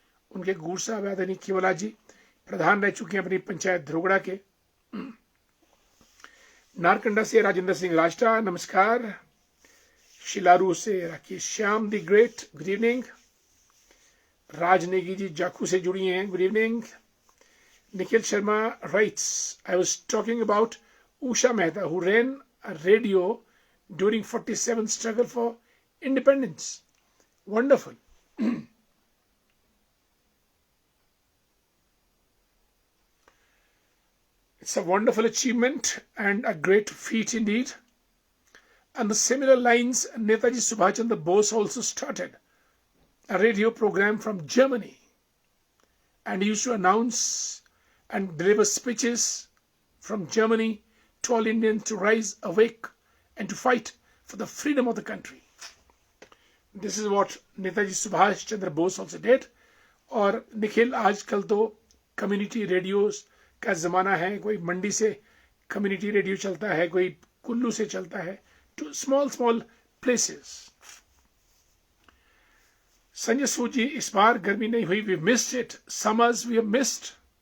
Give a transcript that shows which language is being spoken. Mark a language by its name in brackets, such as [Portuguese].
[Hindi] उनके गुरु साहब आदरणीय केवलराज जी प्रधान रह चुके हैं अपनी पंचायत ध्रुगड़ा के। नारकंडा से राजेंद्र सिंह राष्ट्रा, नमस्कार। शिलारू से Rakesh Shyam the great, good evening. राजनेगी जी जाखू से जुड़ी हैं, good evening. [English] Nikhil Sharma writes, I was talking about Usha Mehta, who ran a radio during 47 struggle for independence. Wonderful. It's a wonderful achievement and a great feat indeed. On the similar lines, Netaji Subhash Chandra Bose also started a radio program from Germany and used to announce and deliver speeches from Germany to all Indians to rise awake and to fight for the freedom of the country. This is what Netaji Subhash Chandra Bose also did. [Hindi] और निखिल, आजकल तो community radios का जमाना है। कोई मंडी से community radio चलता है, कोई कुल्लू से चलता है, [English] Two small places. [Hindi] Sanjay Sood जी, इस बार गर्मी नहीं हुई, [English] We missed it. Summers we have missed.